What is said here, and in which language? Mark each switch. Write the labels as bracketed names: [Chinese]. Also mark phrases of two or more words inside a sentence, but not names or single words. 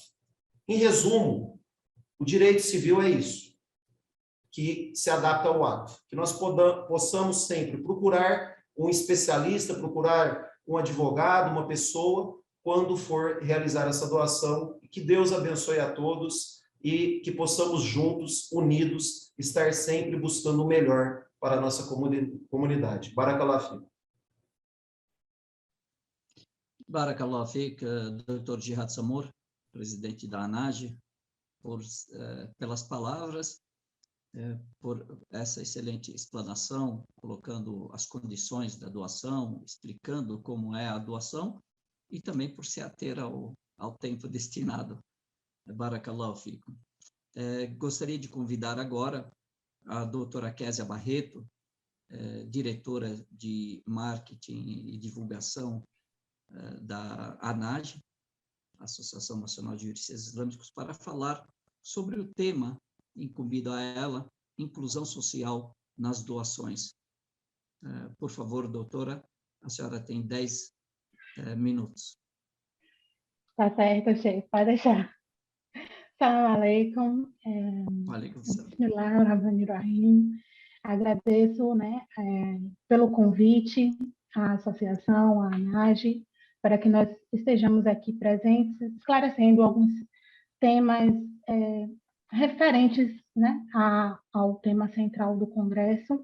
[Portuguese] Em resumo, o direito civil é isso, que se adapta ao Waqf, que nós possamos sempre procurar um especialista, procurar um advogado, uma pessoa, quando for realizar essa doação. Que Deus abençoe a todos e que possamos juntos, unidos, estar sempre buscando o melhor para a nossa comunidade. [Arabic] بارك الله فيك. بارك الله فيك, [Portuguese] Dr. Jihad Samur, presidente da ANAGE, pelas palavras, por essa excelente explanação, colocando as condições da doação, explicando como é a doação, e também por se ater ao tempo destinado. [Arabic] بارك الله فيكم. [Portuguese] Gostaria de convidar agora a doutora Késia Barreto, diretora de Marketing e Divulgação da ANAGE, Associação Nacional de Juristas Islâmicos, para falar sobre o tema incumbido a ela, inclusão social nas doações. Por favor, doutora, a senhora tem 10 minutos. Tá certo, chefe, pode deixar. [Arabic] سلام عليكم. Bismillahirrahmanirrahim. [Portuguese] Agradeço, né, pelo convite à associação, à ANAGE, para que nós estejamos aqui presentes, esclarecendo alguns temas referentes, né, ao tema central do Congresso.